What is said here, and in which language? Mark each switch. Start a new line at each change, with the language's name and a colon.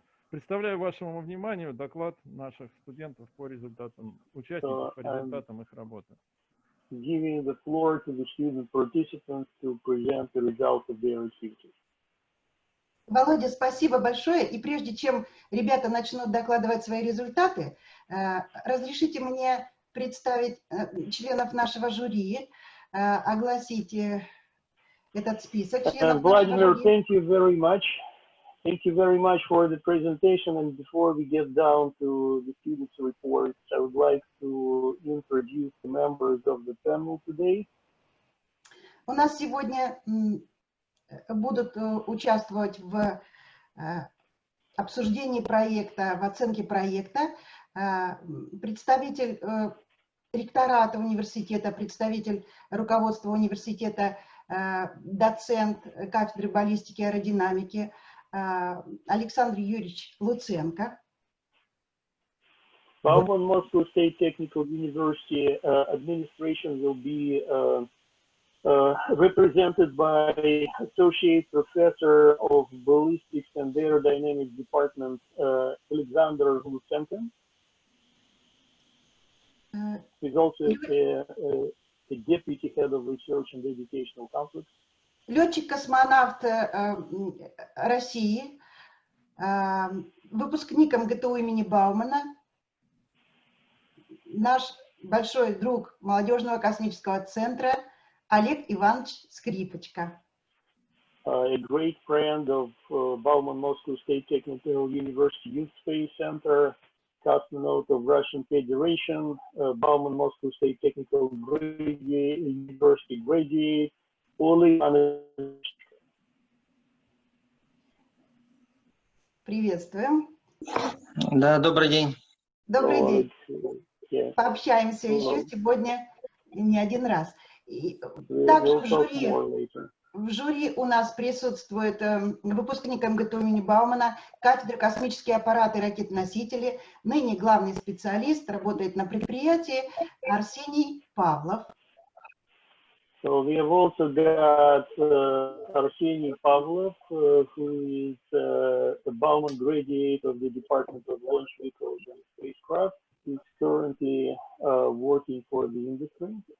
Russian: Представляю вашему вниманию доклад наших студентов по результатам, участников по результатам их работы.
English: Giving the floor to the student participants to present the results of their activities.
Russian: Володя, спасибо большое. И прежде чем ребята начнут докладывать свои результаты, разрешите мне представить членов нашего жюри, огласить этот список членов
English: Vladimir,
Russian: нашего жюри.
English: thank you very much. Thank you very much for the presentation. And before we get down to the students' reports, I would like to introduce the members of the panel today.
Russian: У нас сегодня будут участвовать в обсуждении проекта, в оценке проекта представитель ректората университета, представитель руководства университета, доцент кафедры баллистики и аэродинамики Александр Юрьевич Луценко.
English: Bauman Moscow State Technical University administration will be represented by Associate Professor of Ballistics and Aerodynamics Department Alexander Lutsenko. He's also a Deputy Head of Research and Educational Complex.
Russian: Летчик-космонавт России, выпускник МГТУ имени Баумана, наш большой друг Молодежного космического центра Олег Иванович Скрипочка.
English: A great friend of Bauman Moscow State Technical University Youth Space Center, cosmonaut of Russian Federation, Bauman Moscow State Technical University graduate, Олег Иванович.
Russian: Приветствуем. Да, добрый день. Добрый день.
English: Yeah.
Russian: Пообщаемся еще сегодня не один раз. Также в жюри у нас присутствует выпускник МГТУ имени Баумана, кафедра космические аппараты и ракеты-носители, ныне главный специалист, работает на предприятии Арсений Павлов.
English: So we have also got Arsenij Pavlov, who is a Bauman graduate of the Department of Launch Vehicles and Spacecraft. He's currently working for the industry.